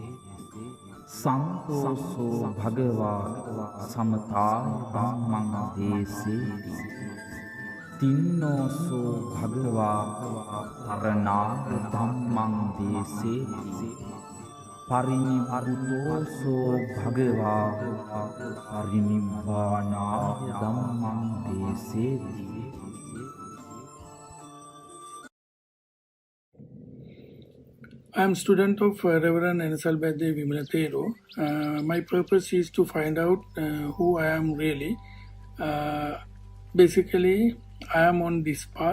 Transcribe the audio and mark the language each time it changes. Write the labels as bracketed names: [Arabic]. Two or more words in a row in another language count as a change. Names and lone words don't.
[Pali] සන්තෝසෝ භගවා සමතාය ධම්මං දේසේති තින්නෝසෝ භගවා අරණාධම්මං දේසේති පරිනිබ්බුතෝසෝ භගවා පරිනිබ්බානාධම්මං දේසේති. [English] I am student of Reverend Buddhateachings. My purpose is to find out who I am really. Basically, I am on this path.